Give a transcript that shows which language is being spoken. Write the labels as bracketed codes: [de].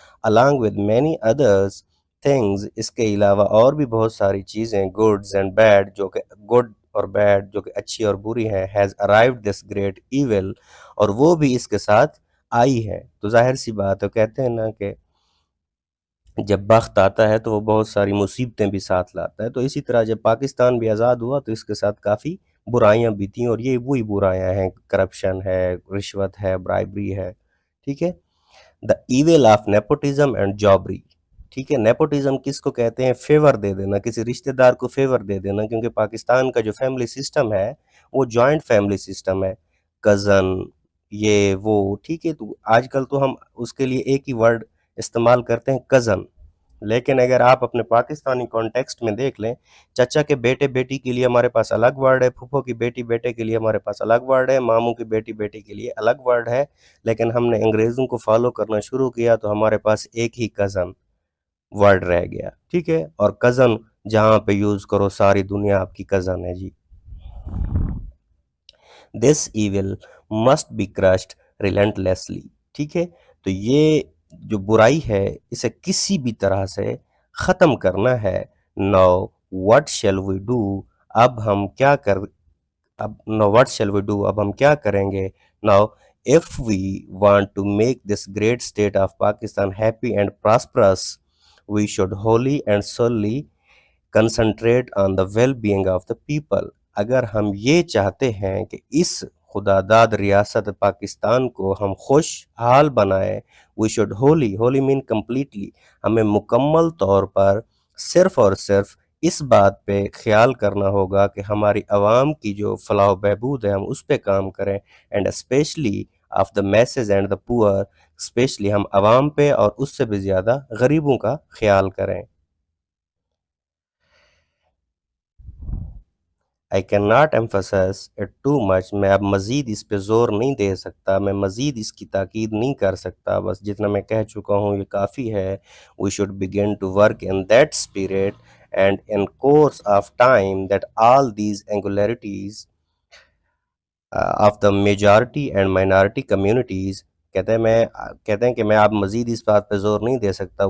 [en] along with many others things، [ur] اس کے علاوہ اور بھی بہت ساری چیزیں [en] goods and bad، [ur] جو کہ good اور بیڈ جو کہ اچھی اور بری ہیں، [en] has arrived this great evil، [ur] اور وہ بھی اس کے ساتھ آئی ہے. تو ظاہر سی بات ہے، کہتے ہیں نا کہ جب بخت آتا ہے تو وہ بہت ساری مصیبتیں بھی ساتھ لاتا ہے. تو اسی طرح جب پاکستان بھی آزاد ہوا تو اس کے ساتھ کافی برائیاں بھی تھیں، اور یہ وہی برائیاں ہیں، کرپشن ہے، رشوت ہے، برائبری ہے. [en] ٹھیک ہے، the evil of nepotism and jobbery. [ur] ٹھیک ہے، نیپوٹزم کس کو کہتے ہیں؟ فیور دے دینا، کسی رشتہ دار کو فیور دے دینا، کیونکہ پاکستان کا جو فیملی سسٹم ہے وہ جوائنٹ فیملی سسٹم ہے، کزن، یہ وہ. ٹھیک ہے، تو آج کل تو ہم اس کے لیے ایک ہی ورڈ استعمال کرتے ہیں، کزن. لیکن اگر آپ اپنے پاکستانی کانٹیکسٹ میں دیکھ لیں، چچا کے بیٹے بیٹی کے لیے ہمارے پاس الگ ورڈ ہے، پھپھو کی بیٹی بیٹے کے لیے ہمارے پاس الگ ورڈ ہے، ماموں کی بیٹی بیٹے کے لیے الگ ورڈ ہے. لیکن ہم نے انگریزوں کو فالو کرنا شروع کیا تو ہمارے پاس ایک ہی کزن ورڈ رہ گیا. ٹھیک ہے، اور کزن جہاں پہ یوز کرو ساری دنیا آپ کی کزن ہے جی. [en] This evil must be crushed relentlessly. [ur] ٹھیک ہے، تو یہ جو برائی ہے اسے کسی بھی طرح سے ختم کرنا ہے. [en] now what shall we do, [ur] اب ہم کیا اب ہم کیا کریں گے؟ [en] Now if we want to make this great state of Pakistan happy and prosperous، we should wholly and solely concentrate on the well-being of the people. [ur] اگر ہم یہ چاہتے ہیں کہ اس خدا داد ریاست پاکستان کو ہم خوش حال بنائیں، [en] we should wholly mean completely، [ur] ہمیں مکمل طور پر صرف اور صرف اس بات پہ خیال کرنا ہوگا کہ ہماری عوام کی جو فلاح و بہبود ہے ہم اس پہ کام کریں. [en] and specially of the masses and the poor, [ur] اسپیشلی ہم عوام پہ اور اس سے بھی زیادہ غریبوں کا خیال کریں. [en] I cannot emphasize it too much. [ur] میں اب مزید اس پہ زور نہیں دے سکتا، میں مزید اس کی تاکید نہیں کر سکتا، بس جتنا میں کہہ چکا ہوں یہ کافی ہے. [en] We should begin to work in that spirit and in course of time that all these angularities of the majority and minority communities. [ur] کہتے ہیں کہ میں اب مزید اس بات پہ زور نہیں دے سکتا.